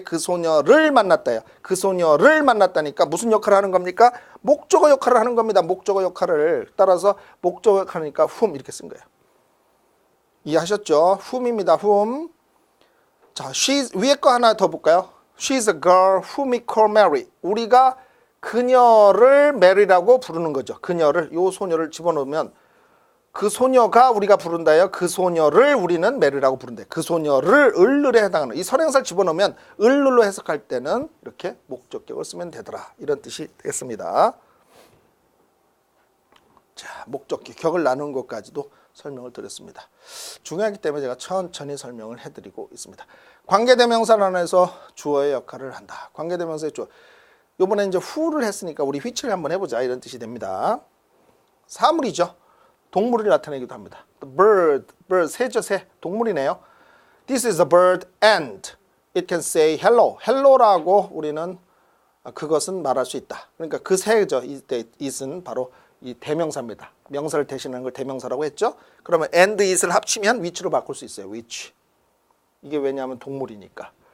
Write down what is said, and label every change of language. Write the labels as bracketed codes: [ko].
[ko] 그 소녀를 만났다요. 그 소녀를 만났다니까 무슨 역할을 하는 겁니까? 목적어 역할을 하는 겁니다. 목적어 역할을 따라서 목적어 역할하니까 whom 이렇게 쓴 거예요. 이해하셨죠? whom입니다. whom. 자, she's 위에 거 하나 더 볼까요? [en] She's a girl whom we call Mary. [ko] 우리가 그녀를 메리라고 부르는 거죠. 그녀를 요 소녀를 집어넣으면 그 소녀가 우리가 부른다요. 그 소녀를 우리는 메리라고 부른다. 그 소녀를 을을에 해당하는 이 선행사를 집어넣으면 을로 해석할 때는 이렇게 목적격을 쓰면 되더라. 이런 뜻이 되겠습니다. 자, 목적격 격을 나누는 것까지도 설명을 드렸습니다. 중요하기 때문에 제가 천천히 설명을 해드리고 있습니다. 관계대명사란에서 주어의 역할을 한다. 관계대명사의 주어. 이번에 이제 who를 했으니까 우리 which를 한번 해보자. 이런 뜻이 됩니다. 사물이죠. 동물을 나타내기도 합니다. The bird, 새죠, 새. 동물이네요. [en] This is a bird and it can say hello. [ko] hello라고 우리는 그것은 말할 수 있다. 그러니까 그 새죠. it은 바로 이 대명사입니다. 명사를 대신하는 걸 대명사라고 했죠. 그러면 and it을 합치면 which로 바꿀 수 있어요. which. 이게 왜냐하면 동물이니까.